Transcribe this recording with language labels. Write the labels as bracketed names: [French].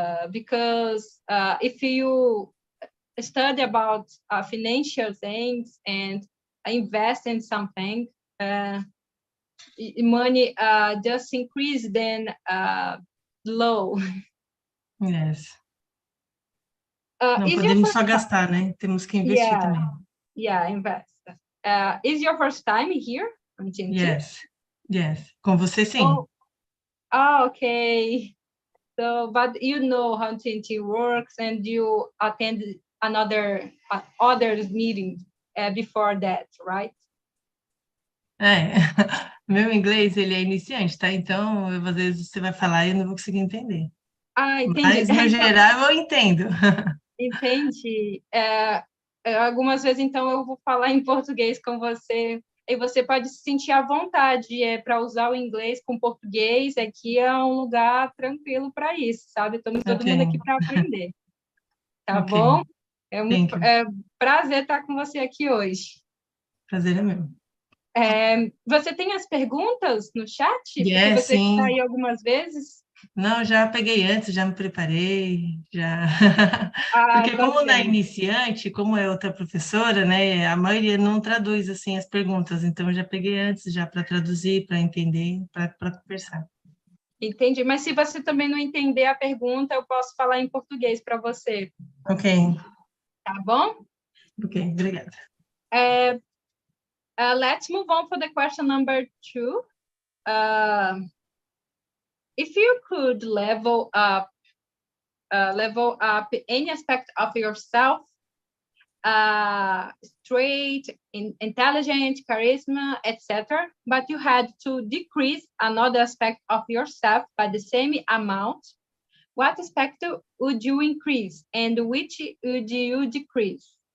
[English] Because if you study about financial things and invest in something, money just increase then low. Yes. [Portuguese] Não podemos só gastar, né? Temos que investir também. [English] Yeah, invest. Is your first time here? Yes. Yes. [Portuguese] Com você, sim. [English] Oh, okay. So, but you know how TNT works, and you attend other meetings before that, right? [Portuguese] Meu inglês, ele é iniciante, tá? Então, às vezes você vai falar e eu não vou conseguir entender. Entendi. Mas, no geral, eu entendo. Entendi. Algumas vezes, então, eu vou falar em português com você, e você pode se sentir à vontade para usar o inglês com português. Aqui é um lugar tranquilo para isso, sabe? Estamos todo mundo aqui para aprender. Tá bom? É um prazer estar com você aqui hoje. Prazer é meu. Você tem as perguntas no chat? Porque você Sim. está aí algumas vezes. Não, já peguei antes, já me preparei, já. Porque como na iniciante, como é outra professora, né, a maioria não traduz assim as perguntas, então eu já peguei antes já para traduzir, para entender, para conversar. Entendi, mas se você também não entender a pergunta, eu posso falar em português para você. Ok. Tá bom? Ok, obrigada. [English] Let's move on for the question number 2. If you could level up any aspect of yourself, straight, intelligent, charisma, etc., but you had to decrease another aspect of yourself by the same amount, what aspect would you increase and which would you decrease?